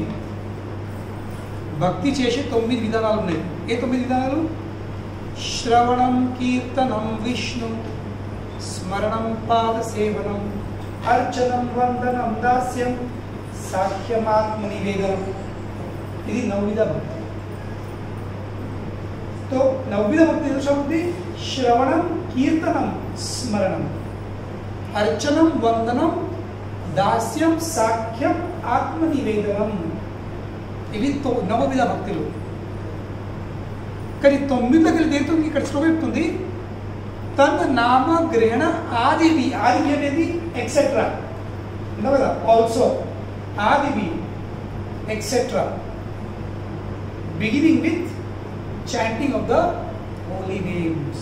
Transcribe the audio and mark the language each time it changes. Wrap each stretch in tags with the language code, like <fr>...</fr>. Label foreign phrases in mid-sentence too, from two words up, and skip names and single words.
<te>భక్తి చేసే 9 విధానాలు ఉన్నాయి. ఏ 9 విధానాలు? శ్రవణం, కీర్తనం, విష్ణు స్మరణం, పాద సేవనం, అర్చనం, వందనం, దాస్యం, సాఖ్యమాత్మ నివేదనం. ఇది నవవిధ భక్తి.</te> <hi>तो नवविध भक्ति शब्दी श्रवणम, कीर्तनम, स्मरणम, अर्चनम, वंदनम, दास्यम, साख्यम, आत्मनिवेदनम.</hi> <te>ఇవి నవవిధ భక్తులు. కానీ 9 దేంతో ఇక్కడ శ్లోకం చెప్తుంది తన నామ గ్రహణ ఆదివి. ఆదివి అనేది ఎక్సెట్రా అంటారు కదా, ఆల్సో ఆదివి ఎక్సెట్రా</te> <en>beginning with chanting of the holy names.</en>